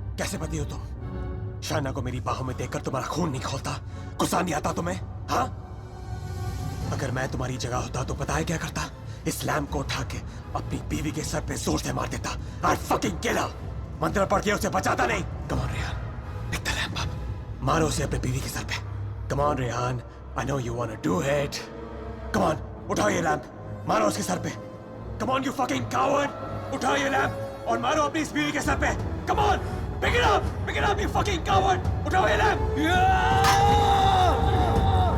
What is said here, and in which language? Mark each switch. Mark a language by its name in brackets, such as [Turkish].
[Hindi] कैसे पति हो तुम? शाना को मेरी बाहों में देखकर तुम्हारा खून नहीं खोलता? गुस्सा नहीं आता तुम्हें? हाँ, अगर मैं तुम्हारी जगह होता तो पता है क्या करता? इस लैम्प को उठा के अपनी बीवी के सर पे जोर से मार देता। [English] I'd fucking kill her। [Hindi] मंत्र पढ़ के उसे बचाता नहीं। [English] Come on Rehan, pick the lamp up। [Hindi] मारो उसे अपने बीवी के सर पे। [English] Come on Rehan, I know you wanna do it। Come on, [Hindi] उठाओ ये लैम्प, मारो उसके सर पे। [English] Come on you fucking coward, [Hindi] उठाओ ये लैम्प और मारो अपनी इस बीवी के सर पे। [English] Come on, pick it up you fucking coward, [Hindi] उठाओ ये लैम्प।